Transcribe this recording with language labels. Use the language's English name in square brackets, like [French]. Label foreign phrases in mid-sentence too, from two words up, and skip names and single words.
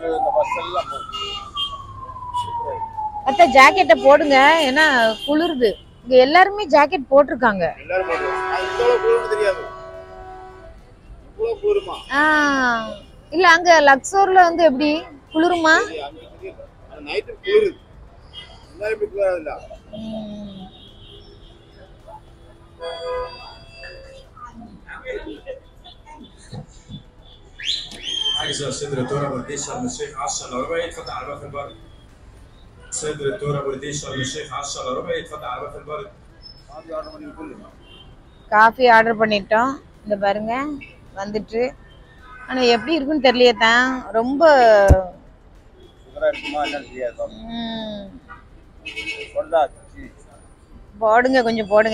[Tamil] அதான் ஜாக்கெட்டை போடுங்க, ஏன்னா குளிர்து. இங்க எல்லாருமே ஜாக்கெட் போட்டிருக்காங்க. எல்லாரும் போடுவோம். இந்த அளவு குளிர்னு தெரியாது. இவ்வளவு குளிருமா? இல்ல அங்க லக்ஸோர்ல வந்து எப்படி குளிருமா? நைட்டு குளிருது. எல்லாரும் குளிராதுல்ல. [Arabic] عايزة صدر تونة برديه شرم الشيخ 10 الا ربع يتفتح على باب البر. صدر تونة برديه شرم الشيخ 10 الا ربع يتفتح على باب البر. [Tamil] காஃபி ஆர்டர் பண்ணிட்டோம். இந்த பாருங்க வந்துட்டு. ஆனா எப்படி இருக்குன்னு தெரியலையே தான். ரொம்ப போடுங்க கொஞ்சம் போடுங்க.